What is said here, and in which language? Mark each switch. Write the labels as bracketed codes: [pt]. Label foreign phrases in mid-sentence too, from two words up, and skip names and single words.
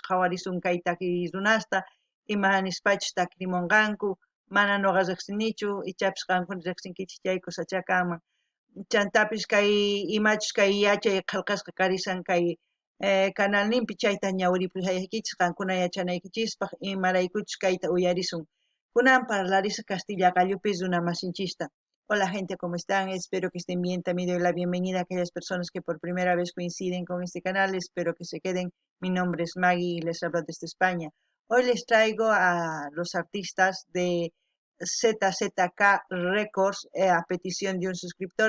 [qu] qhawarisun kay takiy runasta ima nispachus takrimunqanku mana noqa riqsinichu ichapis qankuna riqsinkichis chay kusachakaman chantapis kay imachus kay yachay qillqasqa karisan kay canalninpi chayta ñawiripusaykichis qankuna yachanaykichispas imaraykuchus kayta uyarisun kunan parlarisa Castilla Gallupis runa masinchista. [es] Hola gente, ¿cómo están? Espero que estén bien. También doy la bienvenida a aquellas personas que por primera vez coinciden con este canal. Espero que se queden. Mi nombre es Maggie y les hablo desde España. Hoy les traigo a los artistas de ZZK Records a petición de un suscriptor.